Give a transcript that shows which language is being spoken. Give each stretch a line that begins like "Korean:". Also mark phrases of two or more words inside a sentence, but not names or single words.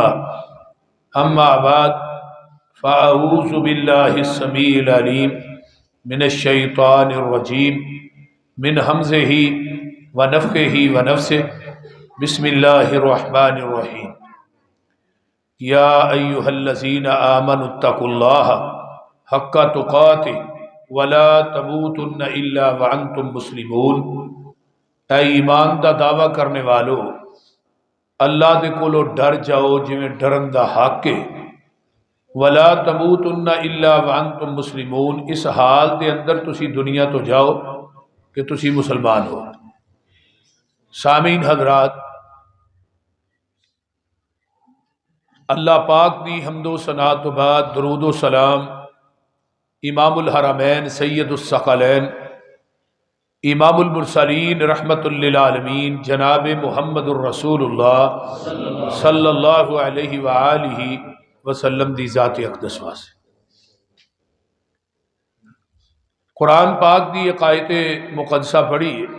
Arabic: اما بعد فاعوذ باللہ السمیع العلیم من الشیطان الرجیم من حمزہ ونفخہ ونفثہ بسم اللہ الرحمن الرحیم یا ایہا الذین آمنوا اتقوا اللہ حق تقاتہ ولا تموتن الا وانتم مسلمون
Punjabi: اے ایمان دا دعویٰ کرنے والو اللہ دے کولو ڈر جاؤ جویں ڈرن دا حق ہے
Arabic: ولا تموتن الا وانتم مسلمون
Punjabi: اس حال دے اندر تسی دنیا تو جاؤ کہ تسی مسلمان ہو۔ سامعین حضرات، اللہ پاک دی حمد و ثنا تو بعد درود و سلام امام الحرمین سید الثقلین امام المرسلین رحمت للعالمین جناب محمد الرسول اللہ
Arabic: صلی اللہ علیہ وآلہ وسلم
Punjabi: دی ذات اقدس واسطے قرآن پاک دی آیت مقدسہ پڑھی